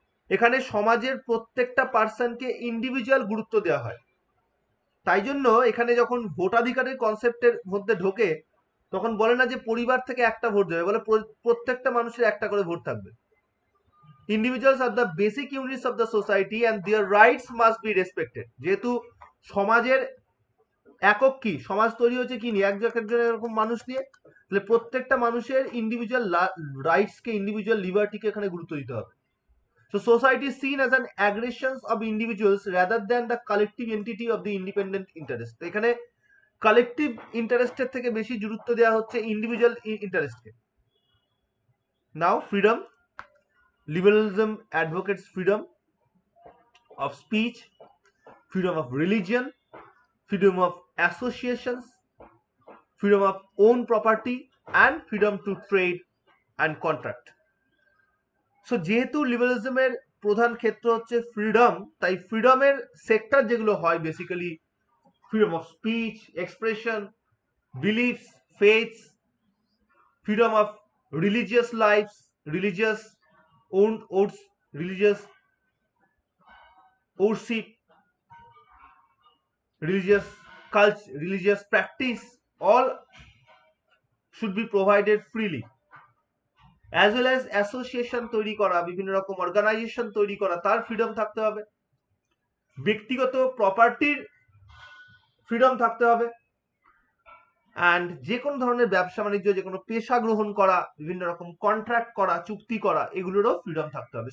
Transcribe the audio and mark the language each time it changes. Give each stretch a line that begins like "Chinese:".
Bangla: এখানে সমাজের প্রত্যেকটা পার্সনকে ইন্ডিভিজুয়াল গুরুত্ব দেওয়া হয়। তাই জন্য এখানে যখন ভোটাধিকারের কনসেপ্টের মধ্যে ঢোকে, তখন বলে না যে পরিবার থেকে একটা ভোট দেবে, বলে প্রত্যেকটা মানুষের একটা করে ভোট থাকবে।
English: Individuals are the basic units of the society and their rights must be respected.
Bangla: যেহেতু সমাজের একক কি, সমাজ তৈরি হচ্ছে কি নিয়ে, একজন এরকম মানুষ নিয়ে, তাহলে প্রত্যেকটা মানুষের ইন্ডিভিজুয়াল রাইটস কে, ইন্ডিভিজুয়াল লিবার্টিকে এখানে গুরুত্ব দিতে হবে।
English: So society is seen as an aggregations of individuals rather than the collective entity of the independent interest.
Bangla: তো এখানে কালেকটিভ ইন্টারেস্টের থেকে বেশি গুরুত্ব দেওয়া হচ্ছে ইন্ডিভিজুয়াল ইন্টারেস্টকে।
English: Now freedom, liberalism advocates freedom of speech, freedom of religion, freedom of associations, freedom of own property, and freedom to trade and contract. So
Bangla: যেহেতু লিবারালিজমের প্রধান ক্ষেত্র হচ্ছে ফ্রিডম, তাই ফ্রিডমের সেক্টর যেগুলো হয় basically
English: freedom of speech, expression, beliefs, faiths, freedom of religious lives, religious oaths, religious worship, religious culture, religious practice, all should be provided freely. As well as
Bangla: association তৈরি করা, বিভিন্ন রকম অর্গানাইজেশন তৈরি করা, তার ফ্রিডম থাকতে হবে। ব্যক্তিগত প্রপার্টির ফ্রিডম থাকতে হবে। অ্যান্ড যে কোনো ধরনের ব্যবসা বাণিজ্য, যে কোনো পেশা গ্রহণ করা, বিভিন্ন রকম কন্ট্রাক্ট করা, চুক্তি করা, এগুলোরও ফ্রিডম থাকতে হবে।